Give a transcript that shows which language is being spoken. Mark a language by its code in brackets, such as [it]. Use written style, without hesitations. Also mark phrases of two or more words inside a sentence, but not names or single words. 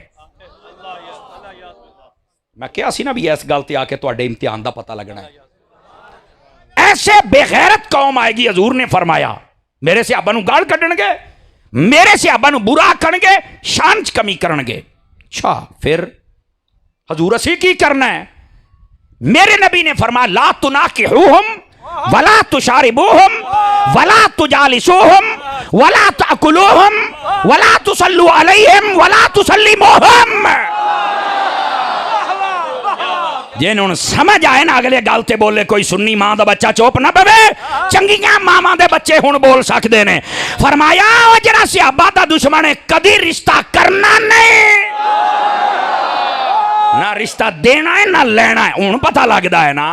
[pa] میں کہا سی نا بھی اس گل تے آ کے تہاڈے امتحان دا پتہ لگنا ہے. ایسے بے غیرت قوم آئے گی، حضور نے فرمایا میرے صحابہ نوں گال کڈھنگے، میرے صحابہ نوں برا آکھنگے، شان چ کمی کرنگے. اچھا فیر حضور اسی کی کرنا ہے? میرے نبی نے فرمایا [ar] لا تناكحوهم ولا تشاربوهم ولا تجالسوهم ولا تأكلوهم ولا تصلوا عليهم ولا تسلموهم. [pa] جے ہن سمجھ آئے نا اگلے گل تے بولے کوئی سنی ماں دا بچہ چپ نا پوے، چنگیاں ماواں دے بچے ہن بول سکدے نے. فرمایا او جیہڑا صحابہ دا دشمن ہے کدی رشتہ کرنا نہیں، نا رشتہ دینا ہے نا لینا ہے، ہن پتہ لگدا ہے نا.